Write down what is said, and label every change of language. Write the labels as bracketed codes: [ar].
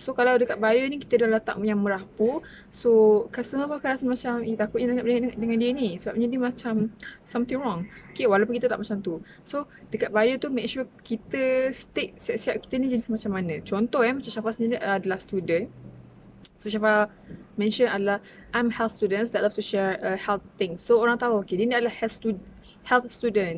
[ms] So kalau dekat bio ni kita dah letak yang merapu, so customer pun akan rasa macam, takutnya nak dengan dia ni, sebabnya dia macam [en] something wrong. [ms] Okay, walaupun kita tak macam tu. So dekat bio tu [en] make sure [ms] kita stick siap-siap kita ni jenis macam mana. Contoh macam Syafa sendiri adalah student. So Syafa mention adalah, [en] I'm health students that love to share health things. [ms] So orang tahu, okay, dia ni adalah [en] health student.